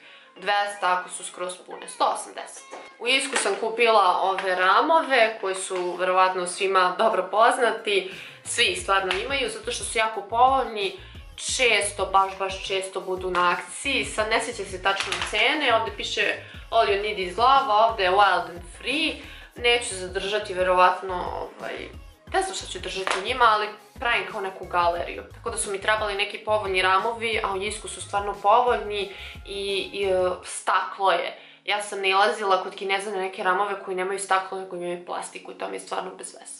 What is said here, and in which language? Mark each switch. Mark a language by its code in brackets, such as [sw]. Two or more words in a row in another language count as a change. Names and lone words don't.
[sr] 200 ako su skroz pune, 180. U Irsku sam kupila ove ramove koji su verovatno svima dobro poznati. Svi ih stvarno imaju zato što su jako povoljni. Često, baš često budu na akciji. Sad ne sjećam se tačno cene, ovdje piše [en] all you need is love, [sr] ovdje je [en] wild and free. [sr] Neću zadržati verovatno, ne znam šta ću držati njima, ali pravim kao neku galeriju. Tako da su mi trebali neki povoljni ramovi, a u Irsku su stvarno povoljni i staklo je. Ja sam nailazila kod Kineza na neke ramove koji nemaju staklo, nego imaju plastiku i to mi je stvarno bez veze.